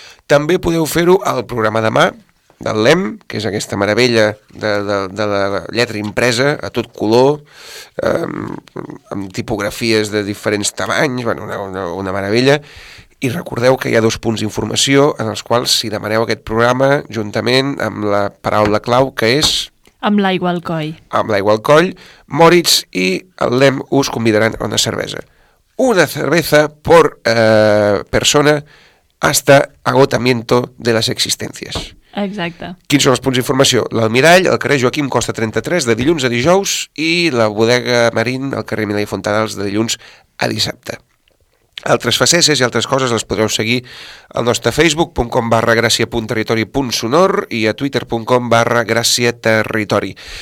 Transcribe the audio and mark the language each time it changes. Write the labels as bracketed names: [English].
[Catalan] També podeu fer-ho al programa demà del LEM, que és aquesta meravella de la lletra impresa a tot color, amb tipografies de diferents tamanys, bueno, una meravella. I recordeu que hi ha dos punts d'informació en els quals si demaneu aquest programa juntament amb la paraula clau, que és... Amb l'aigua al coll. Amb l'aigua al coll, Moritz i el LEM us convidaran a una cervesa. [Spanish] Una cervesa por persona hasta agotamiento de las existencias. [Catalan] Exacte. Quins són els punts d'informació? L'Almirall, el carrer Joaquim Costa 33, de dilluns a dijous, i la Bodega Marín, el carrer Milà i Fontanals, de dilluns a dissabte. Altres facetes i altres coses les podreu seguir al nostre facebook.com/gracia.territori.sonor i a twitter.com/graciaterritori.